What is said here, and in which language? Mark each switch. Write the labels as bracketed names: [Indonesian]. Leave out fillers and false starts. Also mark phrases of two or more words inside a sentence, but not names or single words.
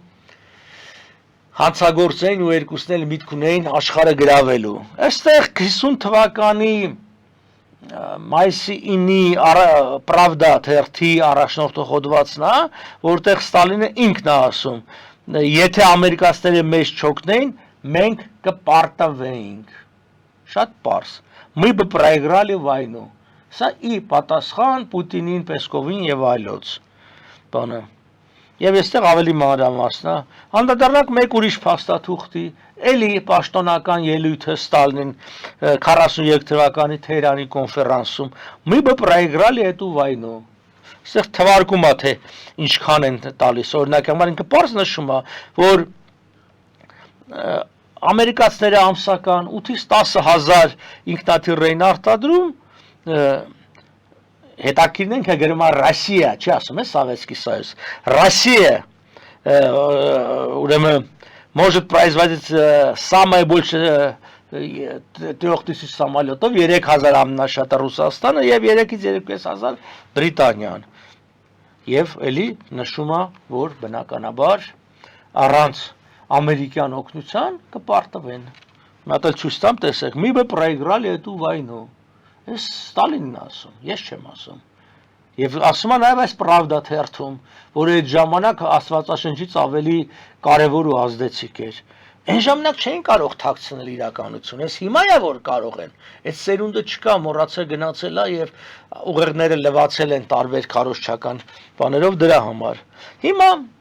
[Armenian] հանցագործային ու երկուսն էլ միտք ունեին աշխարհը գրավելու։ Այստեղ 50 թվականի մայիսի 9-ի Pravda թերթի առաջնորդը հոդվածն է, որտեղ Ստալինը ինքն է ասում, եթե ամերիկացիները մեզ չօգնեին, մենք կպարտվեինք։ Շատ պարզ։ [Russian] Мы бы проиграли войну։ [Armenian] Սա ի պատասխան Պուտինին, Պեսկովին եւ այլոց։ Բանը։ Եվ այստեղ ավելի մանրամասն է, անդրադառնանք մեկ ուրիշ փաստաթուղթի, էլի պաշտոնական ելույթը Ստալինին 43 թվականի Թեհրանի կոնֆերանսում, [Russian] мы бы проиграли эту войну։ [Armenian] Այստեղ թվարկում է, թե ինչքան են տալիս, օրինակ համար ինքը պարզ նշում է, որ ամերիկացիները ամսական 8-ից 10,000 ինքնաթիռ էին արտադրում, հետաքրքիրն ենք գրում է Ռոսիա, չի ասում է [Russian] Советский Союз, Россия, [Armenian] ուրեմն [Russian] может производить самое больше 3000 самолетов, [Armenian] 3000 ամենաշատը Ռուսաստանը եւ 3-ից 2500 Բրիտանիան։ Եվ էլի նշում է, որ բնականաբար առանց ամերիկյան օգնության կպարտվեն։ Մատել ցույց տամ տեսեք, [Russian] мы бы проиграли эту войну։ [Armenian] Ստալինն է ասում, ես չեմ ասում։ Եվ ասում է նաև այս Pravda թերթում, որ այդ ժամանակ Աստվածաշնչից ավելի կարևոր ու ազդեցիկ էր։ Այն ժամանակ չէին կարող թաքցնել իրականություն, այս հիմա է որ կարող են։ Այդ սերունդը չկա, մոռացել գնացել է եւ ուղերձները լվացել են տարբեր քարոզչական բաներով դրա համար։ Հիմա